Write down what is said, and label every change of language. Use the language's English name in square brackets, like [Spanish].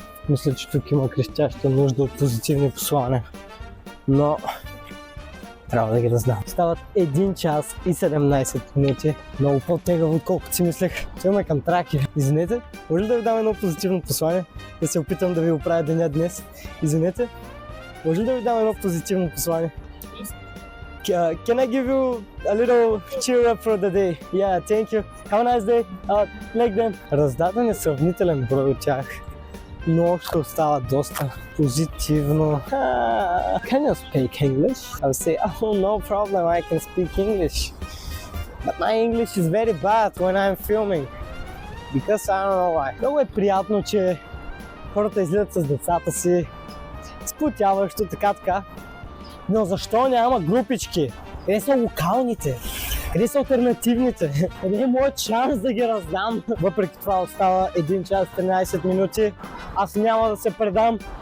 [Bulgarian] Мисля, че тук има крещяща нужда от позитивни послания. Но трябва да ги раздам. Стават 1 час и 17 минути. Много по-тегаво, отколкото си мислех. Отиваме към Тракия. Извинете, може ли да ви дам едно позитивно послание? Да се опитам да ви оправя деня днес. Извинете, може ли да ви дам едно позитивно послание? [English] Can I give you a little cheer up for the day? Yeah, thank you. Have a nice day. Like them. [Bulgarian] Раздаден е сравнителен брой от тях, но ще остава доста позитивно. [English] Can you speak English? I'll say, oh, no problem, I can speak English. But my English is very bad when I'm filming. Because I don't know why. [Bulgarian] Много е приятно, че хората излизат с децата си, сплотяващо, така. Но защо няма групички? Къде са локалните? Къде са алтернативните? Къде е моят шанс да ги раздам? Въпреки това остава 1 час 13 минути. Аз няма да се предам.